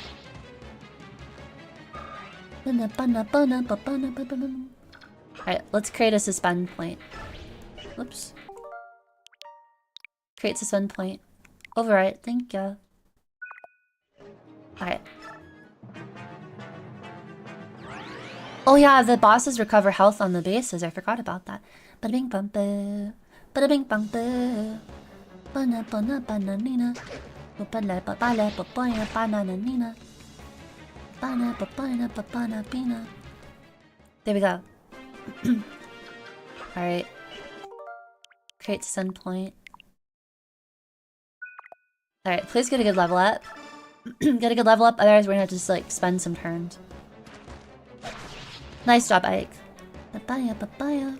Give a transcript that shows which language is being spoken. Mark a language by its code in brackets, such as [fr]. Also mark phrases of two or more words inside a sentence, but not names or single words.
[en] Alright, let's create a suspend point. Whoops. Create suspend point. Overwrite, thank you. Alright. Oh yeah, the bosses recover health on the bases. I forgot about that. Bada bing bum ba. Bada bing bum ba. Bana bana bananina. Bala bala babaya bananina. Bana babana babana bina. There we go. Alright. Create send point. Alright, please get a good level up. Get a good level up, otherwise we're gonna have to just like spend some turns. Nice job, Ike. Papaya, papaya.